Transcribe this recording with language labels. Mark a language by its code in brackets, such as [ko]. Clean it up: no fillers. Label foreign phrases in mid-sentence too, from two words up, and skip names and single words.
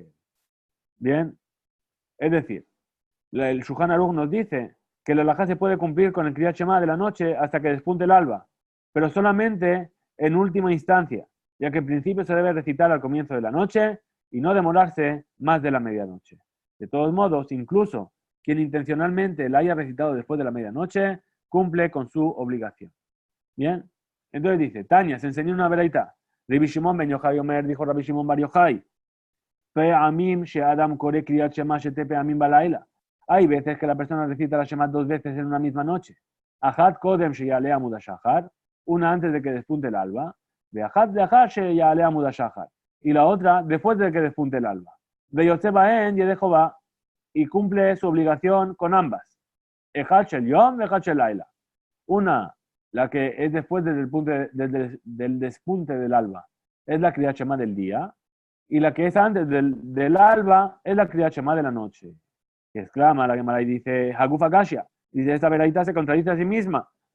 [es] Bien, es decir, el Shulchan Aruch nos dice que la alajá se puede cumplir con el [he] קריאת שמע [es] de la noche hasta que despunte el alba, pero solamente en última instancia, ya que en principio se debe recitar al comienzo de la noche y no demorarse más de la medianoche. De todos modos, incluso quien intencionalmente la haya recitado después de la medianoche, cumple con su obligación. Bien, entonces dice, Tania, se enseñó una veraita. [he] רבי שמעון בן יוחאי אומר, dijo Rabbi Shimon bar Yochai, פעמים שאדם קורא קריאת שמע שתי פעמים בלילה. [es] Hay veces que la persona recita la Shema dos veces en una misma noche. [he] אחת קודם שיעלה עמוד השחר, [es] una antes de que despunte el alba, [he] ואחת לאחר שיעלה עמוד השחר, [es] y la otra después de que despunte el alba. [he] ויוצא בהן ידי חובתו, [es] y cumple su obligación con ambas. [he] אחת של יום ואחת של לילה. [es] Una, la que es después del despunte del alba, es la [he] קריאת שמע [es] del día, y la que es antes del alba es la [he] קריאת שמע [es] de la noche. Que exclama la Gemara y dice, [arc] הא גופא קשיא, [es] dice, esta veraita se contradice a sí misma.